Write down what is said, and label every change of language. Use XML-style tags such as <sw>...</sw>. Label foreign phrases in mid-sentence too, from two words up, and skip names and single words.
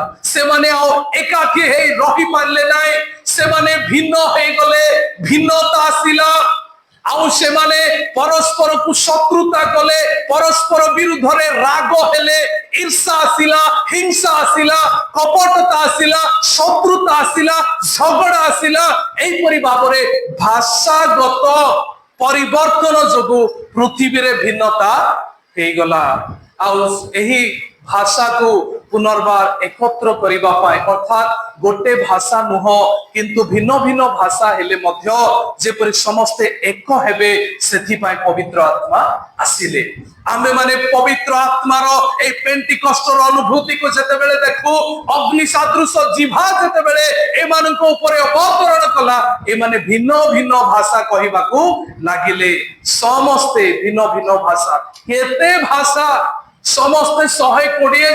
<or>ସେମାନେ ଆଉ ଏକାକୀ ହେ ରହି ପାରିଲେ ନାହିଁ ସେମାନେ ଭିନ୍ନ ହେ ଗଲେ ଭିନ୍ନତା ଆସିଲା ଆଉ ସେମାନେ ପରସ୍ପରକୁ ଶତ୍ରୁତା କଲେ ପରସ୍ପର ବିରୁଦ୍ଧରେ ରାଗ ହେଲେ ଈର୍ଷା ଆସିଲା ହିଂସା ଆସିଲା କପଟତା ଆସିଲା ଶତ୍ରୁତା ଆସିଲା ଝଗଡ଼ା ଆସିଲା ଏହି ପରି ଭାବରେ ଭାଷାଗତ ପରିବର୍ତ୍ତନ ଯୋଗୁ ପୃଥିବୀରେ ଭିନ୍ନତା ହେ ଗଲା। ଆଉ ଏହି ଭାଷାକୁ ପୁନର୍ବାର ଏକତ୍ର କରିବା ପାଇଁ ଅର୍ଥାତ୍ ଗୋଟେ ଭାଷା ନୁହେଁ କିନ୍ତୁ ଭିନ୍ନ ଭିନ୍ନ ଭାଷା ହେଲେ ମଧ୍ୟ ଯେପରି ସମସ୍ତେ ଏକ ହେବେ ସେଥିପାଇଁ ପବିତ୍ର ଆତ୍ମା ଆସିଲେ ଆମେ ମାନେ ପବିତ୍ର ଆତ୍ମାର ଏ ପେଣ୍ଟିକଷ୍ଟର ଅନୁଭୂତିକୁ ଯେତେବେଳେ ଦେଖୁ ଅଗ୍ନି ସଦୃଶ ଜିଭ ଯେତେବେଳେ ଏମାନଙ୍କ ଉପରେ ଅବତରଣ କଲା ଏମାନେ ଭିନ୍ନ ଭିନ୍ନ ଭାଷା କହିବାକୁ ଲାଗିଲେ ସମସ୍ତେ ଭିନ୍ନ ଭିନ୍ନ ଭାଷା କେତେ ଭାଷା ସମସ୍ତେ 120</or>